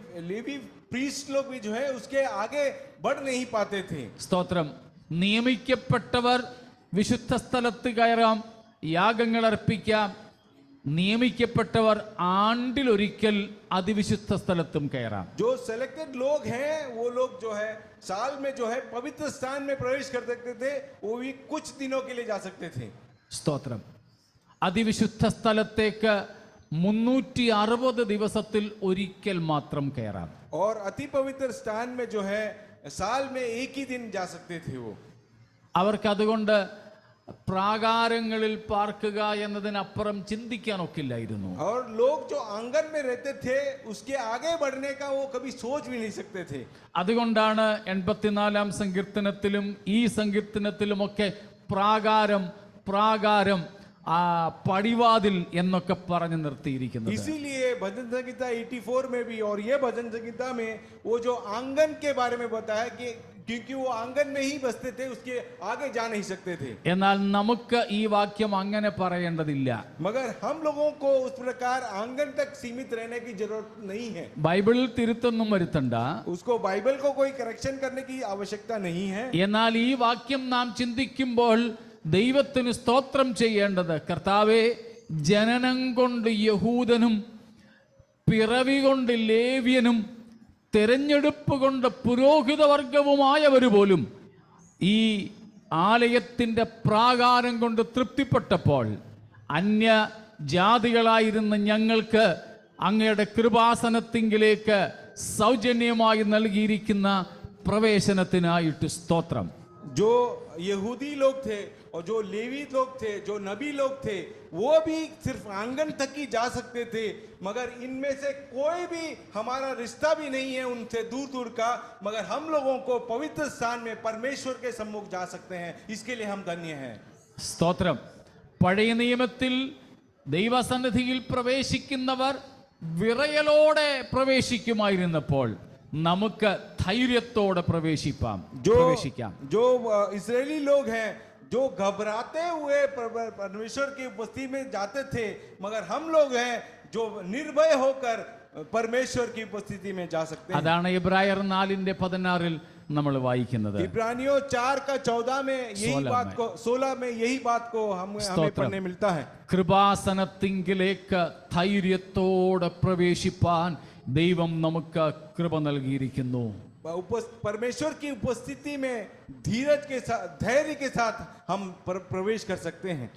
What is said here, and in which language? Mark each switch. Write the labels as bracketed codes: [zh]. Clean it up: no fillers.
[hi] Levy priest लोग भी जो है उसके आगे बढ़ नहीं पाते थे. [ml] സ്തോത്രം. നിയമിക്കപ്പെട്ടവർ വിശുദ്ധ സ്ഥലത്ത് കയറാം, യാഗങ്ങൾ അർപ്പിക്കാം. നിയമിക്കപ്പെട്ടവർ ആണ്ടിലൊരിക്കൽ അതിവിശുദ്ധ സ്ഥലത്തും കയറാം. [hi] जो सिलेक्टेड लोग हैं वो लोग जो है साल में जो है पवित्र स्थान में प्रवेश कर सकते थे, वो भी कुछ दिनों के लिए जा सकते थे. [ml] സ്തോത്രം. അതിവിശുദ്ധ സ്ഥലത്തേക്ക് 360 ദിവസത്തിൽ ഒരിക്കൽ മാത്രം കയറാം. [hi] और अति पवित्र स्थान में जो है साल में एक ही दिन जा सकते थे वो. [ml] അവർക്ക് അതുകൊണ്ട് പ്രാകാരങ്ങളിൽ പാർക്കുക എന്നതിനപ്പുറം ചിന്തിക്കാനൊക്കില്ലായിരുന്നു. [hi] और लोग जो आंगन में रहते थे उसके आगे बढ़ने का वो कभी सोच भी नहीं सकते थे. [ml] അതുകൊണ്ടാണ് 84-ാം സങ്കീർത്തനത്തിലും ഈ സങ്കീർത്തനത്തിലുമൊക്കെ പ്രാകാരം പ്രാകാരം പടിവാതിൽ എന്നൊക്കെ പറഞ്ഞു നിർത്തിയിരിക്കുന്നത്. [hi] इसीलिए भजन संहिता 84 में भी और ये भजन संहिता में वो जो आंगन के बारे में बताया कि क्योंकि वो आंगन में ही बसते थे, उसके आगे जा नहीं सकते थे. [ml] എന്നാൽ നമുക്ക് ഈ വാക്യം അങ്ങനെ പറയേണ്ടതില്ല. [hi] मगर हम लोगों को उस प्रकार आंगन तक सीमित रहने की जरूरत नहीं है. [ml] ബൈബിളിൽ തിരുത്തൊന്നും വരുത്തണ്ട. [hi] उसको बाइबल को कोई करेक्शन करने की आवश्यकता नहीं है. [ml] എന്നാൽ ഈ വാക്യം നാം ചിന്തിക്കുമ്പോൾ ദൈവത്തിന് സ്തോത്രം ചെയ്യേണ്ടത്, കർത്താവേ, ജനനം കൊണ്ട് യഹൂദനും പിറവി കൊണ്ട് ലേവ്യനും തെരഞ്ഞെടുപ്പ് കൊണ്ട് പുരോഹിതവർഗവുമായവർ പോലും ഈ ആലയത്തിൻ്റെ പ്രാകാരം കൊണ്ട് തൃപ്തിപ്പെട്ടപ്പോൾ അന്യ ജാതികളായിരുന്ന ഞങ്ങൾക്ക് അങ്ങയുടെ കൃപാസനത്തിങ്കിലേക്ക് സൗജന്യമായി നൽകിയിരിക്കുന്ന പ്രവേശനത്തിനായിട്ട് സ്തോത്രം. [hi] जो यहूदी लोग थे और जो लेवी लोग थे, जो नबी लोग थे, वो भी सिर्फ आंगन तक ही जा सकते थे, मगर इनमें से कोई भी हमारा रिश्ता भी नहीं है उनसे दूर दूर का, मगर हम लोगों को पवित्र स्थान में परमेश्वर के सम्मुख जा सकते हैं. इसके लिए हम धन्य हैं. [ml] സ്തോത്രം. പഴയ നിയമത്തിൽ ദൈവസന്നിധിയിൽ പ്രവേശിക്കുന്നവർ വിറയലോടെ പ്രവേശിക്കുമായിരുന്നപ്പോൾ നമുക്ക് ധൈര്യത്തോടെ പ്രവേശിക്കാം. [hi] जो इस्राएली लोग हैं जो घबराते हुए परमेश्वर की उपस्थिति में जाते थे, मगर हम लोग हैं जो निर्भय होकर परमेश्वर की उपस्थिति में जा सकते हैं. [ml] അതാണ് ഇബ്രായർ 4:16 നമ്മൾ വായിക്കുന്നത്. [hi] इब्रानियों 4:14 में यही बात को 16 में यही बात को हमें पढ़ने मिलता है. [ml] കൃപാസനത്തിങ്കിലേക്ക് ധൈര്യത്തോടെ പ്രവേശിപ്പാൻ ദൈവം നമുക്ക് കൃപ നൽകിയിരിക്കുന്നു. [hi] परमेश्वर की उपस्थिति में धीरज के साथ, धैर्य के साथ हम प्रवेश कर सकते हैं.